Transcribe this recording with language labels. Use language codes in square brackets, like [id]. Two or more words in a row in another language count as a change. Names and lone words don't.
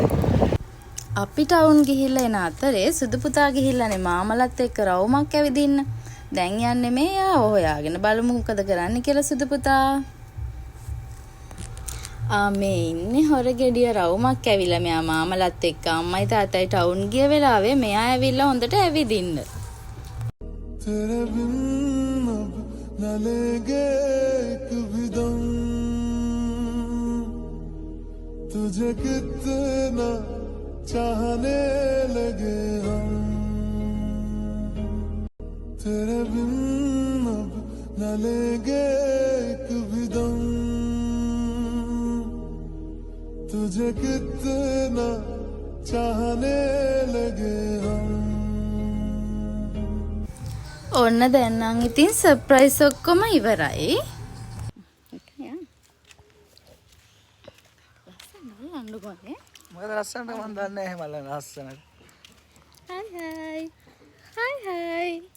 [si] අපි ටවුන් ගිහිල්ලා එන අතරේ සුදු පුතා ගිහිල්ලානේ මාමලත් එක්ක රවුමක් ඇවිදින්න. දැන් යන්නේ මෙයා හොයාගෙන බලමු මොකද කරන්න කියලා සුදු පුතා. මේ ඉන්නේ හොරගෙඩිය රවුමක් ඇවිල්ලා මෙයා මාමලත් එක්ක අම්මයි තාත්තයි ටවුන් ගිය වෙලාවේ මෙයා ඇවිල්ලා හොඳට ඇවිදින්න. [hi] तेरे बिन अब न लेंगे एक भी दम तुझे कितना चाहने लगे हम तेरे बिन अब न लेंगे एक भी दम तुझे कितना चाहने लगे हम [si] ඔන්න දැන් නම් ඉතින් සර්ප්‍රයිස් ඔක්කොම ඉවරයි. මොකද ලස්සනට මන් දන්නේ නැහැ මල්ල ලස්සනට. හයි හයි